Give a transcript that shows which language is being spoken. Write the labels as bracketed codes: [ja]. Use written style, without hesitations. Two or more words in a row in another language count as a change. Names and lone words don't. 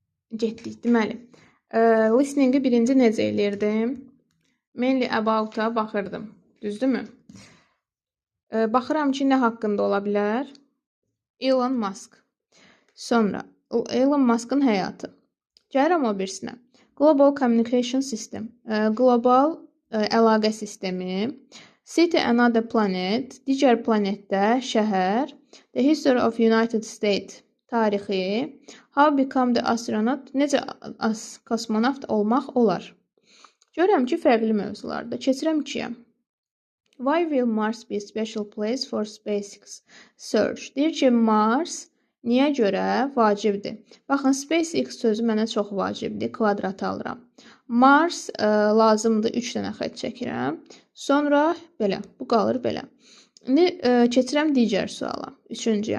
[az] Getdik. Deməli, listeningi birinci necə eləyirdim? [en] Mainly about- [az] a baxırdım. Düzdürmü? Baxıram ki, nə haqqında ola bilər? Elon Musk. Sonra Elon Musk'ın həyatı. Gəlirəm o birisinə. [en] Global Communication System. [az] Qlobal əlaqə sistemi. [en] City Another Planet. [az] Digər planetdə şəhər. [en] The History of United States. [az] Tarixi. [en] How Become the Astronaut. [az] Necə kosmonavt olmaq olar. Görürəm ki, fərqli mövzularda. Keçirəm 2-yə. [en] Why will Mars be a special place for SpaceX search? [az] Deyir ki, Mars niyə görə vacibdir? Baxın, SpaceX sözü mənə çox vacibdir. Kvadrat alıram. Mars lazımdır. 3 dənə xətt çəkirəm. Sonra belə. Bu qalır belə. İndi keçirəm digər suala. 3-cüyə.